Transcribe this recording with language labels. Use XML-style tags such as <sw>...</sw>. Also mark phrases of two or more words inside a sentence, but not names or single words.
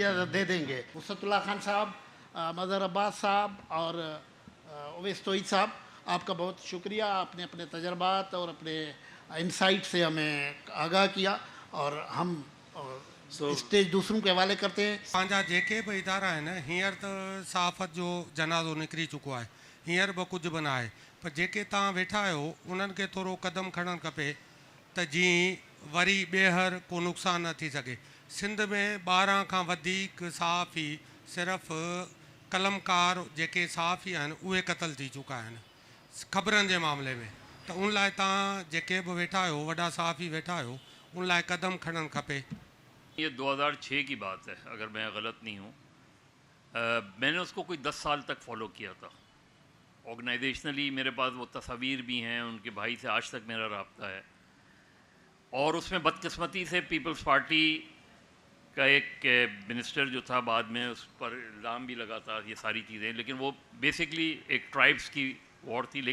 <ur>اتنی اجازت دے دیں گے. وسعت اللہ خان صاحب, مظہر عباس صاحب اور اویس توحید صاحب, آپ کا بہت شکریہ، آپ نے اپنے تجربات اور اپنے انسائٹ سے ہمیں آگاہ کیا، اور ہم اسٹیج دوسروں کے حوالے کرتے ہیں.</ur> <sd>पंहिंजा जेके बि इदारा आहिनि हींअर त सहाफ़त जो जनाज़ो निकिरी चुको आहे, हींअर बि कुझु बि न आहे, पर जेके तव्हां वेठा आहियो उन्हनि खे थोरो क़दम खणणु खपे त जीअं वरी ॿीहर को नुक़सानु न थी सघे. सिंध में 12 खां वधीक सहाफ़ी सिर्फ़ु कलमकार जेके सहाफ़ी आहिनि उहे क़तल थी चुका आहिनि ख़बरनि जे मामले में. त उन लाइ तव्हां जेके बि वेठा आहियो, वॾा सहाफ़ी वेठा आहियो, उन लाइ क़दम खणणु खपे.</sd> <ur>یہ 2006 کی بات ہے اگر میں غلط نہیں ہوں. میں نے اس کو کوئی 10 سال تک فالو کیا تھا. آرگنائزیشنلی میرے پاس وہ تصویر بھی ہیں، ان کے بھائی سے آج تک میرا رابطہ ہے. اور اس میں بدقسمتی سے پیپلز پارٹی کا ایک منسٹر جو تھا، بعد میں اس پر الزام بھی لگا تھا یہ ساری چیزیں، لیکن وہ بیسکلی ایک ٹرائبز کی وار تھی.</ur>